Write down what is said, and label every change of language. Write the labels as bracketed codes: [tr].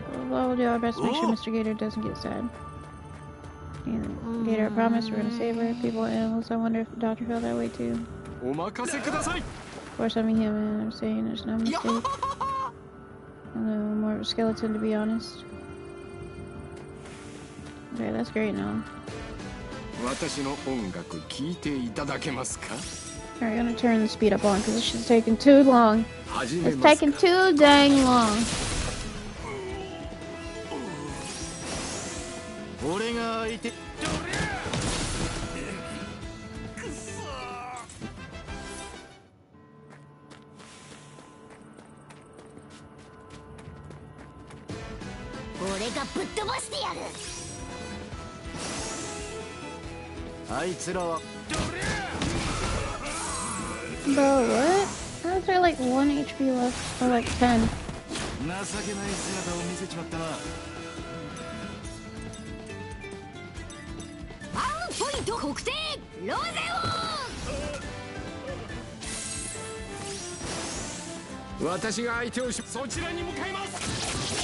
[en] Well, we'll do our best to make sure Mr. Gator doesn't get sad. And Gator, I promise we're gonna save her. People and animals, I wonder if the doctor felt that way too. [ja] お任せください。 [en] Of course, I'm a human, and I'm saying there's no mistake. Although more of a skeleton, to be honest. Okay, that's great now. [ja] 私の音楽聴いていただけますか？ [en] Alright, I'm gonna turn the speed up on because this shit's taking too long. It's taking too dang long. [ja] 俺が相手。俺がぶっ飛ばしてやる。あいつらは。 [en] Bro, what? How is there like 1 HP left? Or like 10? [ja] 情けない姿を見せちまったな。ポイント国定ロゼオン。私が相手をそちらに向かいます。